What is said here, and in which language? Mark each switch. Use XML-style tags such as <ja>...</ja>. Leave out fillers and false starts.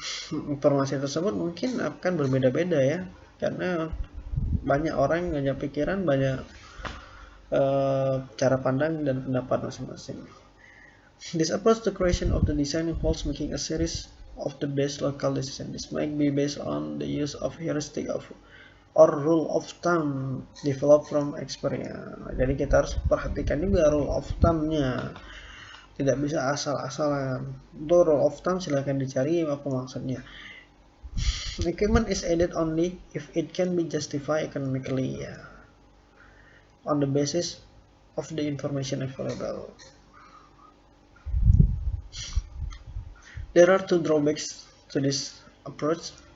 <id>Informasi tersebut mungkin akan berbeda-beda ya, karena banyak orang yang punya pikiran, banyak cara pandang dan pendapat masing-masing.</id> <en>This approach to creation of the design involves making a series of the best local decisions. This might be based on the use of heuristic or rule of thumb developed from experience.</en> <id>Jadi kita harus perhatikan juga rule of thumb-nya. Tidak bisa asal-asalan. Untuk rule of thumb silahkan dicari apa maksudnya.</id> <en>Equipment is added only if it can be justified economically ya, on the basis of the information available. There are two drawbacks to this approach.</en>